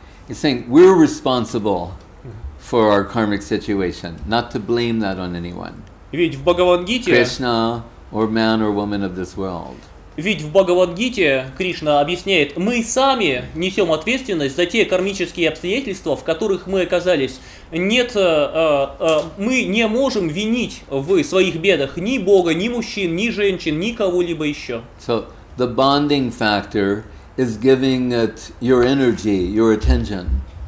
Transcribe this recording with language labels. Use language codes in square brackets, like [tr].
[en] He's saying we're responsible for our karmic situation, not to blame that on anyone. [ru] Ведь в Бхагавад-гите [en] Krishna or man or woman of this world. [ru] Ведь в Бхагавад-гите Кришна объясняет, мы сами несем ответственность за те кармические обстоятельства, в которых мы оказались. Нет, мы не можем винить в своих бедах ни Бога, ни мужчин, ни женщин, ни кого-либо еще. [en] So the bonding factor is giving it your energy, your attention.